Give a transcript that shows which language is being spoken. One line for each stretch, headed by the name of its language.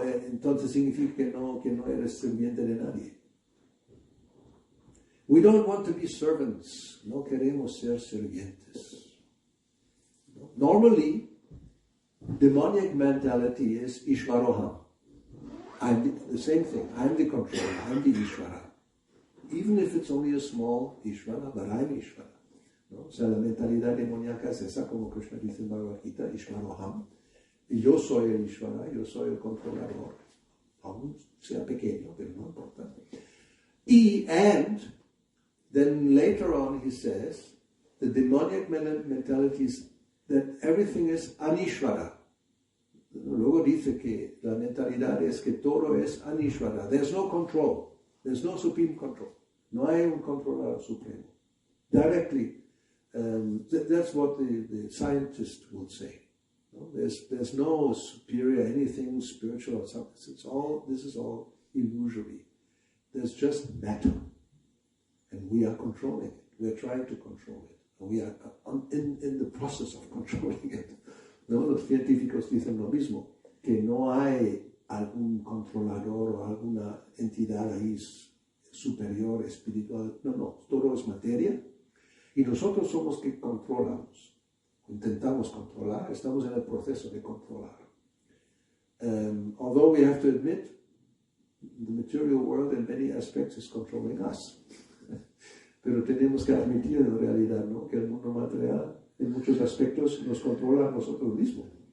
Spanish: Entonces significa que no eres sirviente de nadie.
English: We don't want to be servants.
Spanish: No queremos ser sirvientes.
English: Normally, demonic mentality is Ishvaroham. The same thing. I'm the controller. I'm the Ishvara. Even if it's only a small Ishvara, but I'm Ishvara.
Spanish: ¿No? O sea, la mentalidad demoníaca es esa, como Krishna dice en Bhagavad Gita, Ishvaroham. Y yo soy el Ishvara, yo soy el controlador. Aún sea pequeño, pero no importa.
English: And then later on he says, the demonic mentality is that everything is anishvara.
Spanish: Luego dice que la mentalidad es que todo es anishvara.
English: There's no control. There's no supreme control.
Spanish: No hay un controlador supremo.
English: Directly, that's what the scientist would say. No? There's no superior anything spiritual or something. This is all illusory. There's just matter. And we are controlling it. We are trying to control it. We are in the process of controlling it.
Spanish: ¿No? Los científicos dicen lo mismo, que no hay algún controlador o alguna entidad ahí superior, espiritual. No, todo es materia. Y nosotros somos que controlamos. Intentamos controlar, estamos en el proceso de controlar.
English: Although we have to admit, the material world in many aspects is controlling us.
Spanish: Pero tenemos que admitir en realidad, ¿no?, que el mundo material en muchos aspectos nos controla a nosotros mismos.